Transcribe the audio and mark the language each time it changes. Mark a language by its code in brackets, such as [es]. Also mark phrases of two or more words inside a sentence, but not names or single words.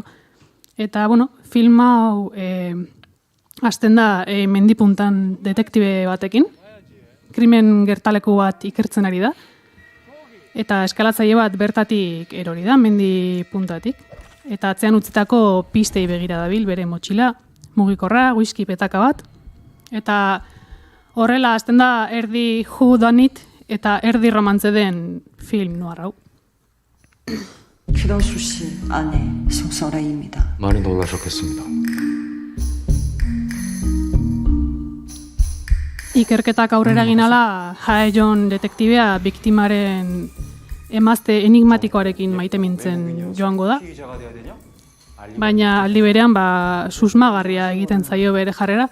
[eu] Eta, film hau hasten da mendipuntan detektibe batekin, krimen gertaleku bat ikertzen ari da, eta eskalatzaile bat bertatik erori da, mendi puntatik. Eta atzean utzitako pistei begira dabil, bere motxila, mugikorra, whisky petaka bat. Eta horrela hasten da erdi [en] who done it [eu] eta erdi romantze den film noir hau. [ko] 추덕수 씨 아내 송설아입니다. 많이 놀라셨겠습니다. [eu] Ikerketak aurrera ginala, Hae-jong detektibea biktimaren emazte enigmatikoarekin maitemintzen joango da. Baina aldi berean susmagarria egiten zaio bere jarrera.